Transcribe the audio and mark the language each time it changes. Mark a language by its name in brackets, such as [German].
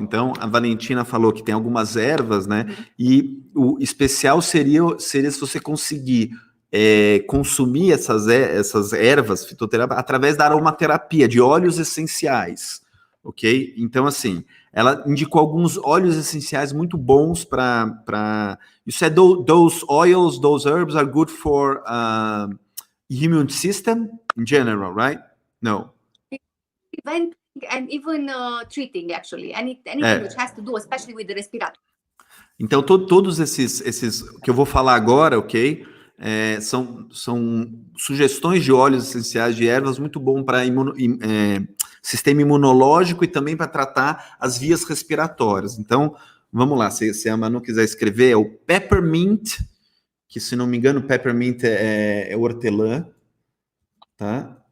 [Portuguese] Então a Valentina falou que tem algumas ervas, né? E o especial seria se você conseguir consumir essas ervas fitoterápicas através da aromaterapia, de óleos essenciais, ok? Então, assim, ela indicou alguns óleos essenciais muito bons para... [English] You said those oils, those herbs are good for immune system in general, right? No. preventing and even treating, actually, anything which has to do, especially with the respiratory. [Portuguese] Então, todos esses que eu vou falar agora, ok? São sugestões de óleos essenciais de ervas muito bom para sistema imunológico e também para tratar as vias respiratórias. Então, vamos lá, se a Manu quiser escrever, é o peppermint, que se não me engano, peppermint é hortelã, tá?